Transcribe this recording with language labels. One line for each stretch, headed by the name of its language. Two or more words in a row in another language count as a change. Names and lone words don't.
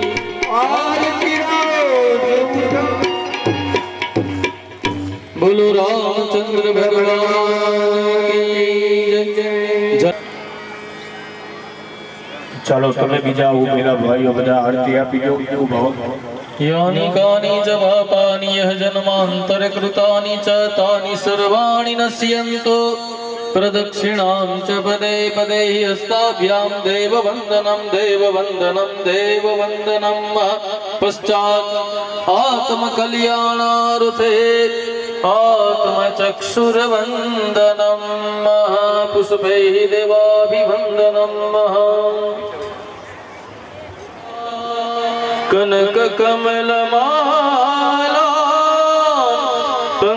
Gujarati: આરતી રોજ ઉતારું. બોલો રામચંદ્ર
Hindi: भगवान की जय.
Gujarati: ચાલો તમે બીજા ઉભેલા ભાઈઓ બધા આરતી આપી દો ભાવ
Sanskrit: यानि कानि च पापानि यः जन्मान्तरकृतानि च तानि सर्वाणि नश्यन्तु प्रदक्षिणां च पदे पदे हस्ताभ्यां देववन्दनं देववन्दनं देववन्दनं पश्चात् आत्मकल्याणार्थे आत्मचक्षुर्वन्दनं पुष्पैः देवाभिवन्दनं कनककमलमाला